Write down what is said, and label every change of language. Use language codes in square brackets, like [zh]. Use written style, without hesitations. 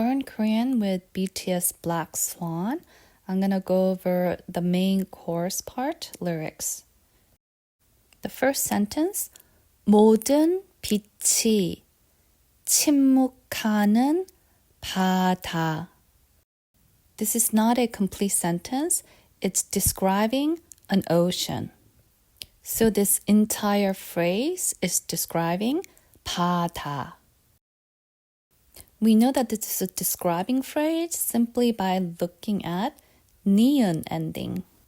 [en] learn Korean with BTS Black Swan, I'm gonna go over the main chorus part, lyrics. The first sentence, [ko] 모든 빛이 침묵하는 바다. [en] This is not a complete sentence. It's describing an ocean. So this entire phrase is describing 바다. We know that this is a describing phrase simply by looking at 니은 ending.